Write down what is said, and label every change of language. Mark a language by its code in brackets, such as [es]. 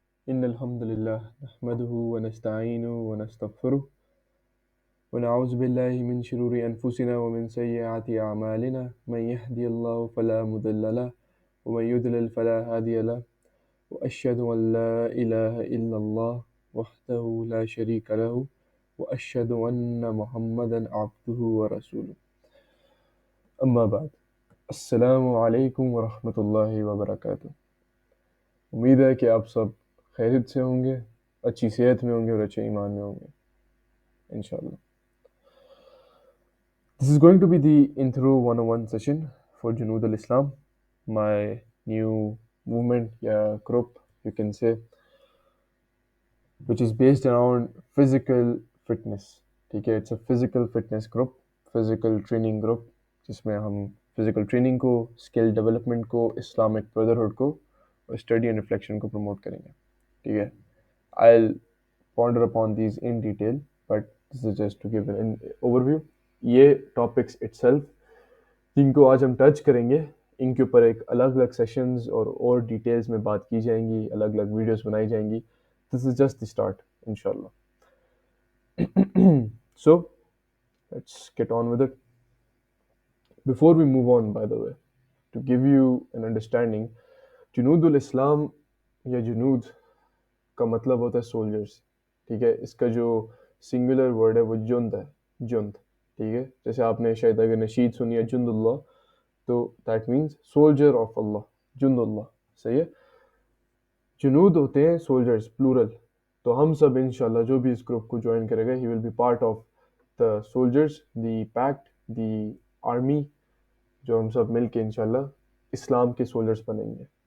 [ar] إن الحمد لله نحمده ونستعينه ونستغفره ونعوذ بالله من شرور أنفسنا ومن سيئات أعمالنا من يهدي الله فلا مضل له ومن يضلل فلا هادي له وأشهد أن لا إله إلا الله وحده لا شريك له وأشهد أن محمدا عبده ورسوله أما بعد السلام عليكم ورحمة الله وبركاته. [ur] امید ہے کہ آپ سب خیریت سے ہوں گے، اچھی صحت میں ہوں گے اور اچھے ایمان میں ہوں گے انشاءاللہ. [en] This is going to be the intro 101 session for Junood al-Islam, my new movement, yeah, group, you can say, which is based around physical fitness. [ur] ٹھیک ہے، [en] it's a physical fitness group, [ur] physical training group, جس میں ہم physical training کو، skill development کو، Islamic brotherhood کو اور study and reflection کو پروموٹ کریں گے. ٹھیک ہے، [en] I'll ponder upon these in detail, but this is just to give an overview. [ur] یہ ٹاپکس اٹ سیلف جن کو آج ہم ٹچ کریں گے، ان کے اوپر ایک الگ الگ سیشنز اور ڈیٹیلز میں بات کی جائیں گی، الگ الگ ویڈیوز بنائی جائیں گی. [en] This is just the start انشاءاللہ. So let's get on with it. Before we move on, by the way, to give you an understanding, [ur] جنود الاسلام یا جنود کا مطلب ہوتا ہے سولجرز. ٹھیک ہے، اس کا جو سنگولر ورڈ ہے وہ جند ہے، جند. ٹھیک ہے، جیسے آپ نے شاید اگر نشید سنی ہے جند اللہ، تو [en] that means soldier of اللہ، [ur] جند اللہ. صحیح ہے، جنود ہوتے ہیں سولجرز پلورل. تو ہم سب انشاءاللہ جو بھی اس گروپ کو جوائن کرے گا، [en] he will be part of the soldiers, the pact, the army, [ur] جو ہم سب مل کے انشاءاللہ اسلام کے سولجرز بنیں گے.